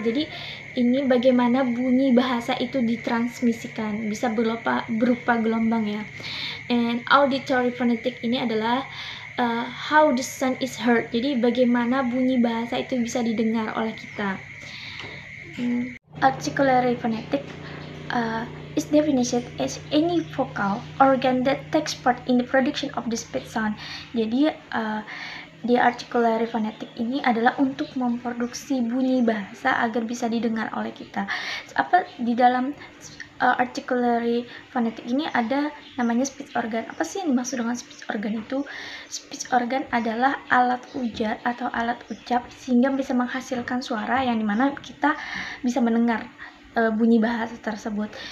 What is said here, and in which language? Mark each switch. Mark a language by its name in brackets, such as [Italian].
[Indonesian] Jadi ini bagaimana bunyi bahasa itu ditransmisikan, bisa berupa gelombang ya. [English] And auditory phonetic [Indonesian] ini adalah [English] how the sound is heard. [Indonesian] Jadi bagaimana bunyi bahasa itu bisa didengar oleh kita. [English] Articulatory phonetic is definition as any vocal organ that takes part in the production of the speech sound. [Indonesian] Jadi di articulatory phonetic ini adalah untuk memproduksi bunyi bahasa agar bisa didengar oleh kita. Apa di dalam articulatory phonetic ini ada namanya speech organ. Apa sih yang dimaksud dengan speech organ itu? Speech organ adalah alat ujar atau alat ucap sehingga bisa menghasilkan suara yang dimana kita bisa mendengar bunyi bahasa tersebut.